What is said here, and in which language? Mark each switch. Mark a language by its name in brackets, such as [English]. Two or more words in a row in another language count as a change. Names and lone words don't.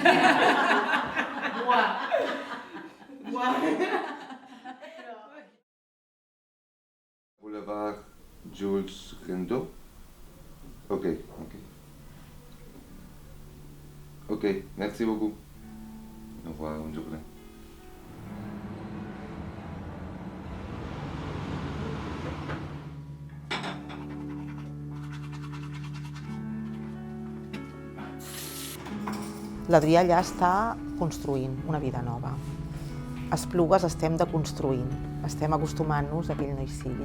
[French] Boulevard Jules Gendot. Ok. Ok, merci beaucoup. Au revoir, bonne journée. [Catalan] L'Adrià allà està construint una vida nova. Esplugues estem deconstruint, estem acostumant-nos a que ell no hi sigui.